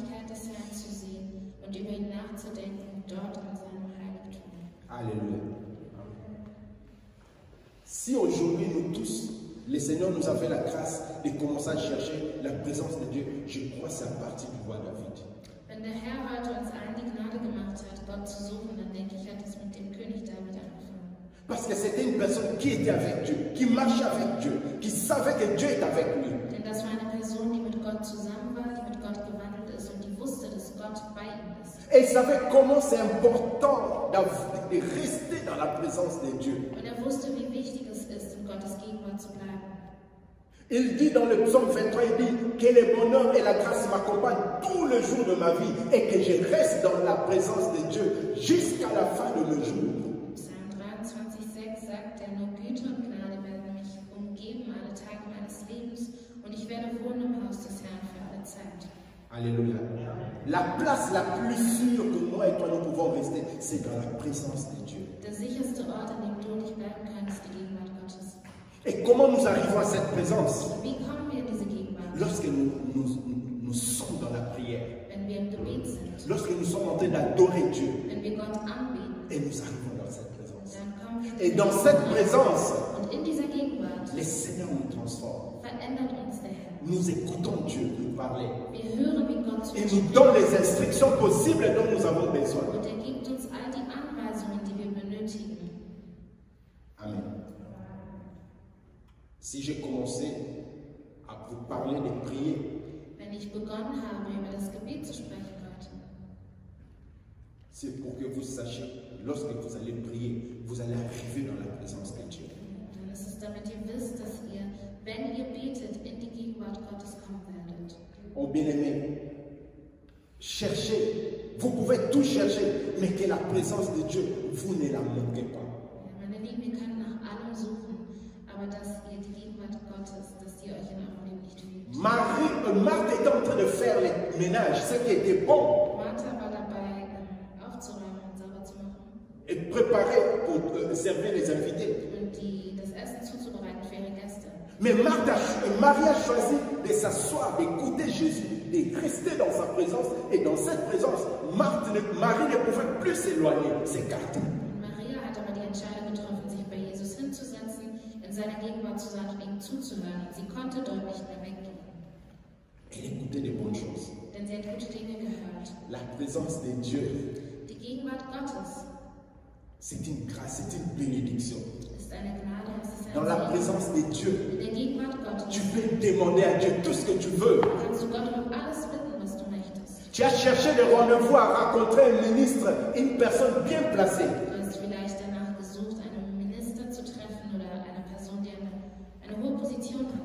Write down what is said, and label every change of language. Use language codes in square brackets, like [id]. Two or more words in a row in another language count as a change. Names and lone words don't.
[de] des Herrn zu sehen und über ihn nachzudenken, dort an seinem Heiligtum. [fr] Alléluia. Si aujourd'hui nous tous, le Seigneur nous a fait la grâce de commencer à chercher la présence de Dieu, je crois que c'est à partir du roi David. [de] Wenn der Herr heute uns allen die Gnade gemacht hat, Gott zu suchen, dann denke ich, hat es mit dem König David angefangen. [fr] Parce que c'était une personne qui était avec Dieu, qui marchait avec Dieu, qui savait que Dieu est avec lui. [de] Denn das war eine Person, die mit Gott zusammen war, die mit Gott gewandelt ist und die wusste, dass Gott bei ihm ist. [fr] Et il savait comment c'est important de rester dans la présence de Dieu. [de] Und er wusste, wie wichtig es ist, in Gottes Gegenwart zu bleiben. [fr] Il dit dans le psaume 23, il dit que le bonheur et la grâce m'accompagnent tous les jours de ma vie et que je reste dans la présence de Dieu jusqu'à la fin de mes jours. [de] Psalm 23,6 sagt er, nur Güte und Gnade werden mich umgeben alle Tage meines Lebens und ich werde wohnen im Haus des Herrn für alle Zeit. [fr] Alléluia. La place la plus sûre que moi et toi nous pouvons rester, c'est dans la présence de Dieu. [de] Der sicherste Ort, an dem du und ich bleiben können, ist die Gegenwart Gottes. [fr] Et comment nous arrivons à cette présence? [de] Wie kommen wir in diese Gegenwart? [fr] Lorsque nous sommes dans la prière, [de] Wenn wir im Gebet sind, [fr] lorsque nous sommes en train d'adorer Dieu, [de] wenn wir Gott anbeten, [fr] et nous arrivons dans cette présence. [de] dann kommen wir [fr] Et dans cette présence, [de] und in dieser Gegenwart [fr] le Seigneur nous transforme. [de] verändert uns der Herr. [fr] Nous écoutons Dieu nous parler. [de] Wir hören, wie Gott zu [fr] Il [de] uns [fr] nous [de] spricht [fr] donne les instructions possibles dont nous avons besoin. [de] und er gibt uns all die Anweisungen, die wir benötigen. Amen. [fr] Si j'ai commencé à vous parler de prier, [de] Wenn ich begonnen habe, über das Gebet zu sprechen heute, [fr] c'est pour que vous sachiez, lorsque vous allez prier, vous allez arriver dans la présence de Dieu. [de] dann ist es, damit ihr wisst, dass ihr, wenn ihr betet, in die Gegenwart Gottes kommen werdet. [fr] Oh bien-aimé, cherchez, vous pouvez tout chercher, mais que la présence de Dieu, vous ne la manquez pas. [de] Ja, meine Lieben, ihr könnt nach allem suchen, aber dass ihr die Gegenwart Gottes, dass die euch in eurem Leben nicht fehlt. [fr] Marthe était en train de faire le ménage, ce qui était bon, [de] Martha war dabei, aufzuräumen und sauber zu machen [fr] et préparer pour servir les invités. [de] und das Essen zuzubereiten für ihre Gäste. [fr] Mais Marie a choisi de s'asseoir, d'écouter Jésus, de rester dans sa présence. Et dans cette présence, Marie ne pouvait plus s'éloigner, s'écarter. [de] Und Maria hat aber die Entscheidung getroffen, sich bei Jesus hinzusetzen, in seiner Gegenwart zu sein und ihm zuzuhören. Und sie konnte dort nicht mehr weggehen, [fr] Elle écoutait de bonnes choses. [de] denn sie hat gute Dinge gehört. [fr] La présence de Dieu, [de] Die Gegenwart Gottes [fr] c'est une grâce, c'est une bénédiction. [de] ist eine Gnade und es ist [fr] Dans [de] ein [fr] la [de] Segen. [fr] présence de Dieu, [de] In der Gegenwart Gottes [fr] tu peux demander à Dieu tout ce que tu veux. [de] kannst du Gott um alles bitten, was du möchtest. [fr] Tu as cherché des rendez-vous à rencontrer un ministre, une personne bien placée. [de] Du hast vielleicht danach gesucht, einen Minister zu treffen oder eine Person, die eine hohe Position hat.